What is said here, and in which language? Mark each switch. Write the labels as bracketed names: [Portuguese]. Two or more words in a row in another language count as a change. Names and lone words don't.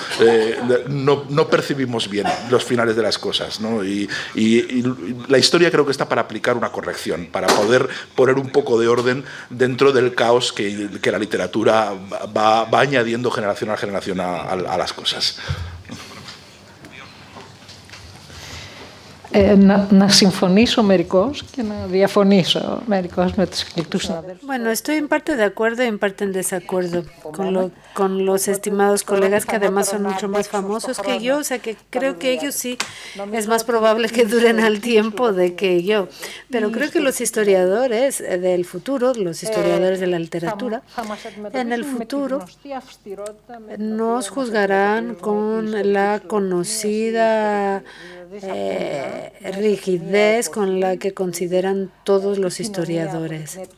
[Spanish] No percibimos bien los finales de las cosas, ¿no? Y la historia creo que está para aplicar una corrección, para poder poner un poco de orden dentro del caos que la literatura va añadiendo generación a generación a las cosas. [Greek] Να συμφωνήσω μερικώς και να διαφωνήσω μερικώς με τους εκλεκτούς συναδέλφους. [Spanish] Bueno, estoy en parte de acuerdo y en parte en desacuerdo con los estimados colegas que además son mucho más famosos que yo, o sea que creo que ellos sí es más probable que duren al tiempo de que yo. Pero creo que los historiadores del futuro, los historiadores de la literatura, en el futuro nos juzgarán con la conocida rigidez con la que consideran todos los historiadores.